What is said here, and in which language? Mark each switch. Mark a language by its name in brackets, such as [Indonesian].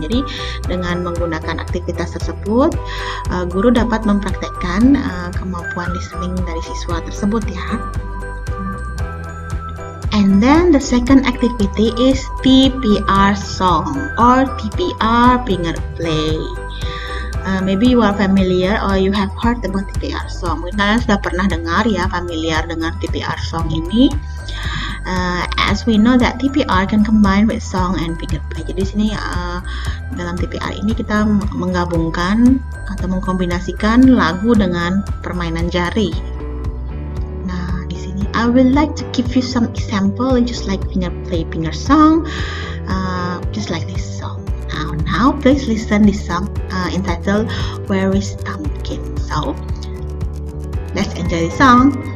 [Indonesian] Jadi dengan menggunakan aktivitas tersebut, guru dapat mempraktekkan kemampuan listening dari siswa tersebut ya. [English] And then the second activity is TPR song or TPR finger play. Maybe you are familiar or you have heard about TPR song. [Indonesian] Mungkin kalian sudah pernah dengar ya, familiar dengan TPR song ini. [English] As we know that TPR can combine with song and finger play. [Indonesian] Jadi sini dalam TPR ini kita menggabungkan atau mengkombinasikan lagu dengan permainan jari. Nah, di sini [English] I would like to give you some example, just like finger play, finger song, just like this song. Now please listen this song entitled Where is Pumpkin. So let's enjoy the song.